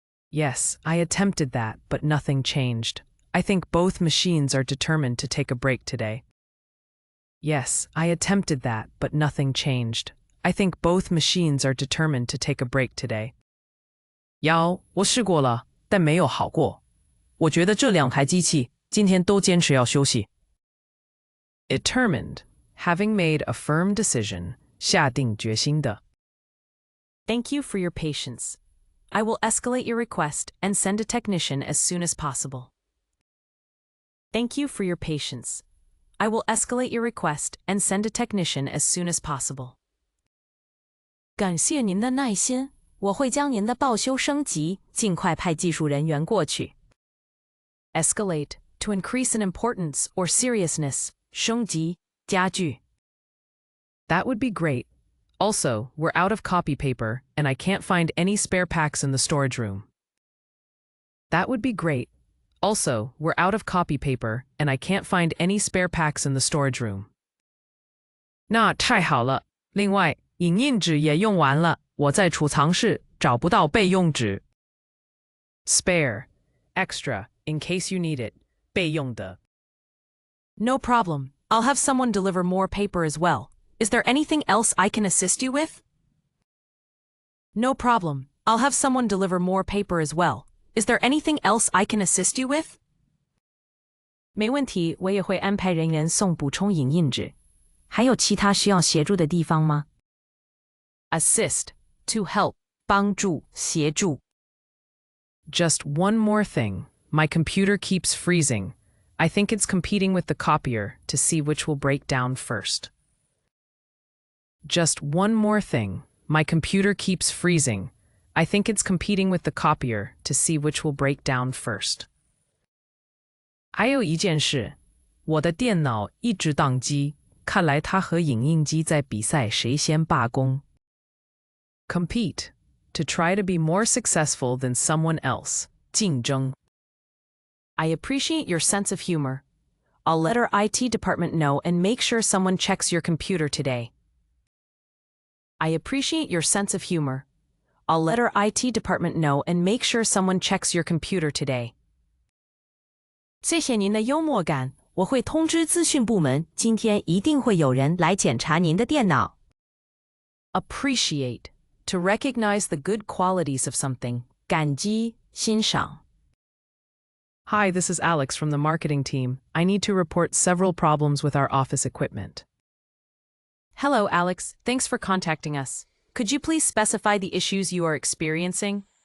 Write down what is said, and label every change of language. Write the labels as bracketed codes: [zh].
[en] Yes, I attempted that, but nothing changed. I think both machines are determined to take a break today. Yes, I attempted that, but nothing changed. I think both machines are determined to take a break today. [zh] 我试过了，但没有好过。我觉得这两台机器今天都坚持要休息。Determined, [en] having made a firm decision, [zh] 下定决心的。 [en] Thank you for your patience. I will escalate your request and send a technician as soon as possible. Thank you for your patience. I will escalate your request and send a technician as soon as possible. [zh] 感谢您的耐心，我会将您的报修升级，尽快派技术人员过去。 [en] Escalate, to increase in importance or seriousness, [zh] 升级，加剧。 [en] That would be great. Also, we're out of copy paper, and I can't find any spare packs in the storage room. That would be great. Also, we're out of copy paper, and I can't find any spare packs in the storage room. [zh] 那太好了。另外，影印纸也用完了，我在储藏室找不到备用纸。 [en] Spare, extra, in case you need it, [zh] 备用的。 [en] No problem. I'll have someone deliver more paper as well. Is there anything else I can assist you with? No problem. I'll have someone deliver more paper as well. Is there anything else I can assist you with? [zh] 没问题，我也会安排人员送补充影印纸。还有其他需要协助的地方吗？ [en] Assist, to help, [zh] 帮助，协助。 [en] Just one more thing. My computer keeps freezing. I think it's competing with the copier to see which will break down first. Just one more thing. My computer keeps freezing. I think it's competing with the copier to see which will break down first. [zh] 还有一件事，我的电脑一直宕机，看来它和影印机在比赛谁先罢工。 [en] Compete, to try to be more successful than someone else. [zh] 竞争。 [en] I appreciate your sense of humor. I'll let our IT department know and make sure someone checks your computer today. I appreciate your sense of humor. I'll let our IT department know and make sure someone checks your computer today. [zh] 谢谢您的幽默感，我会通知资讯部门，今天一定会有人来检查您的电脑。 [en] Appreciate, to recognize the good qualities of something. [zh] 感激，欣赏。 [en] Hi, this is Alex from the marketing team. I need to report several problems with our office equipment. Hello, Alex. Thanks for contacting us. Could you please specify the issues you are experiencing?